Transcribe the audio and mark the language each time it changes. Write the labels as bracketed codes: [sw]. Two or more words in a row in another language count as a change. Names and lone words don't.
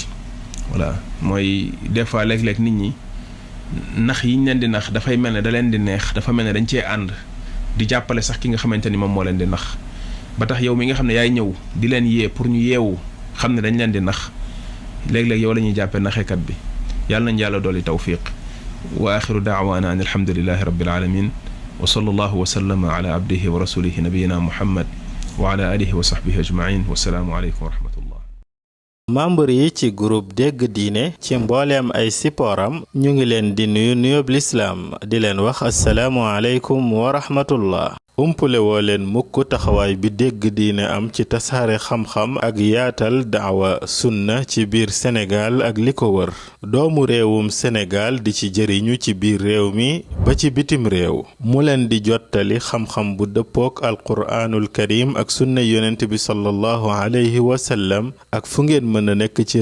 [wo] voilà mooy des fois léeg-léeg nit ñi nax yi ñu leen di nax dafay mel ne da leen di neex dafa mel ne dañ cee ànd di jàppale sax ki nga xamante ni moom moo leen di nax ba tax yow mi nga xam ne yaay ñëw di leen yee pour ñu yeewu xam ne dañ leen di nax léeg-léeg yow la ñuy jàppee naxekat bi yàlla nañ yàlla dolli tawfiq [ar] وآخر دعوانا أن الحمد لله رب العالمين وصلى الله وسلم على عبده ورسوله نبينا محمد وعلى آله وصحبه أجمعين والسلام عليكم ورحمة الله. [wo] membre yi ci groupe dégg diine ci mbooleem ay sipooram ñu ngi leen di nuyu nuyób lislaam di leen wax [ar] السلام عليكم ورحمة الله. [wo] umpule woo leen mukk taxawaay bi dégg diine am ci tasaare xam-xam ak yaatal daawa sunna ci biir Sénégal ak li ko wër doomu réewum Sénégal di ci jëriñu ci biir réew mi ba ci bitim réew mu leen di jottali xam-xam bu dëppook [ar] القرآن الكريم [wo] ak sunna yonent bi [ar] صلى الله عليه وسلم [wo] ak fu ngeen mën a nekk ci